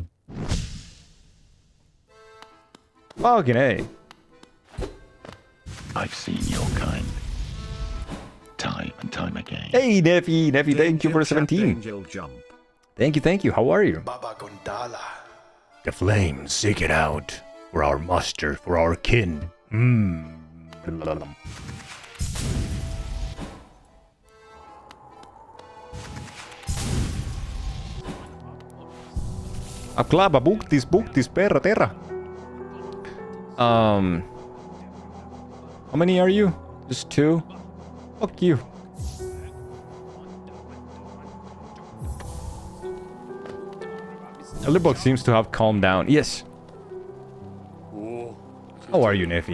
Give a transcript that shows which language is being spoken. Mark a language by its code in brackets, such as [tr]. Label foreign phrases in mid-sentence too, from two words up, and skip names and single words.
[en] Fucking A. I've seen your kind. Time and time again. Hey, Neffy, thank you for 17. Angel jump. Thank you. How are you? Baba Gondala. The flame, seek it out. For our master, for our kin. Aklaba, buktis, perra, terra. How many are you? Just 2? Fuck you. Elderbox seems to have calmed down. Yes. How are you, Neffy?